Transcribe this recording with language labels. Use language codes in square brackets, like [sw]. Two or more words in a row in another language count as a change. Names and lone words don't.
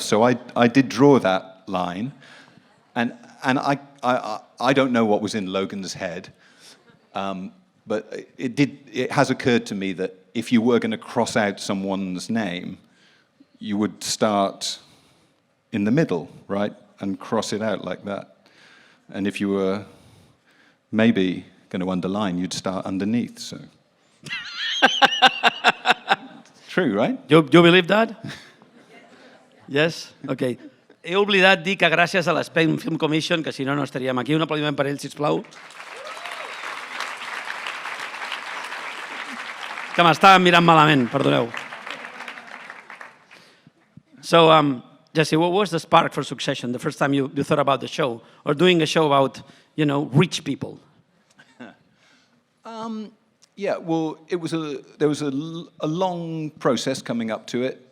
[en] So I did draw that line, and I don't know what was in Logan's head, but it has occurred to me that if you were going to cross out someone's name, you would start in the middle, right, and cross it out like that. And if you were maybe going to underline, you'd start underneath. So. True, right? You believe that? Yes? Okay. [ca] He oblidat dir que gràcies a l'Spain Film Commission, que si no, no estaríem aquí. Un aplaudiment per ell, sisplau. Que m'estava mirant malament, perdoneu. [en] So, Jesse, what was the spark for Succession? The first time you thought about the show, or doing a show about, rich people? Yeah, well, there was a long process coming up to it.